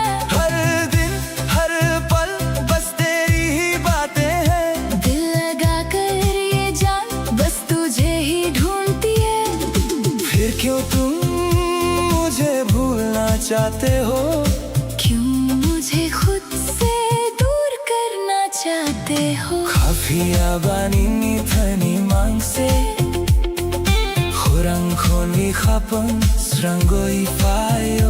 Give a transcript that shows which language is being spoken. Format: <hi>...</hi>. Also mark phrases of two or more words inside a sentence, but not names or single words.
<hi>हर दिन हर पल बस तेरी ही बातें हैं। दिल लगा कर ये जान बस तुझे ही ढूंढती है। फिर क्यों तुम मुझे भूलना चाहते हो? क्यों मुझे खुद से दूर करना चाहते हो?</hi> <trk>Kapiawani thani mangse khorang khoni khapang srangoi fayo.</trk>